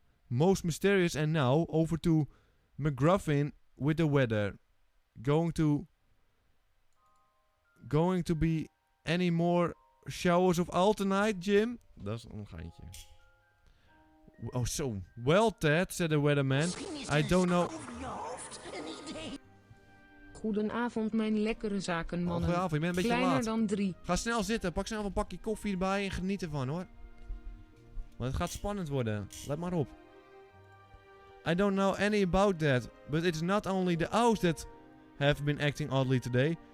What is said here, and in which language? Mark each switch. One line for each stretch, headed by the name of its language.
English: Most mysterious, and now over to McGruffin with the weather. Going to be any more showers of owl tonight, Jim?
Dutch: Dat is een geintje.
English: Oh, so. Well, Ted, said the weatherman. I don't know.
Dutch: Goedenavond, mijn lekkere zakenmannen. Goedenavond, je bent een beetje Kleiner laat. dan 3. Ga snel zitten, pak snel een bakje koffie erbij en geniet ervan, hoor. Want het gaat spannend worden. Let maar op.
English: I don't know any about that, but it's not only the owls that have been acting oddly today.